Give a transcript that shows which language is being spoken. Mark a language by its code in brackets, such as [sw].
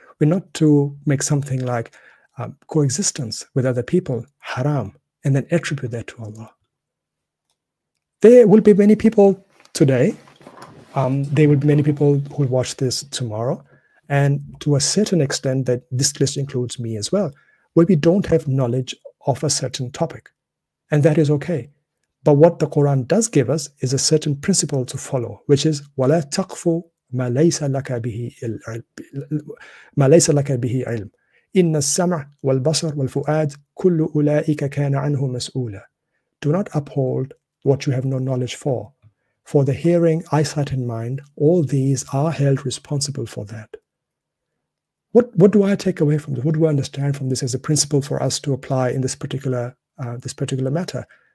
[en] We're not to make something like coexistence with other people haram, and then attribute that to Allah. There will be many people today, there will be many people who will watch this tomorrow, and to a certain extent that this list includes me as well, where we don't have knowledge of a certain topic. And that is okay. But what the Quran does give us is a certain principle to follow, which is [ar] وَلَا تَقْفُ مَا لَيْسَ لَكَ بِهِ عِلْمٍ إِنَّ السَّمْعَ وَالْبَصَرَ وَالْفُؤَادَ كُلُّ أُولَٰئِكَ كَانَ عَنْهُ مَسْئُولًا. [en] Do not uphold what you have no knowledge for. For the hearing, eyesight, and mind, all these are held responsible for that. What do I take away from this? What do I understand from this as a principle for us to apply in this particular matter?